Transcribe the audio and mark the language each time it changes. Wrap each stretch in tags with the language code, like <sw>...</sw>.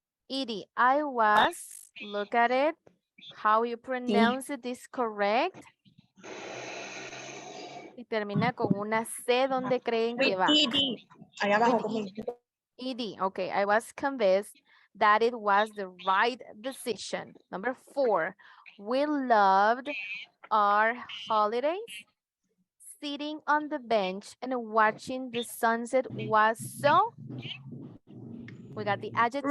<en>Ed, I was, look at it, how you pronounce it is correct.</en> <es>y termina con una C, ¿dónde creen que va? ED. Allá abajo</es> <en>With</en> <es>conmigo.</es> <en>ED. Okay, I was convinced that it was the right decision. Number 4, we loved our holidays. Sitting on the bench and watching the sunset was so, we got the adjective.</en>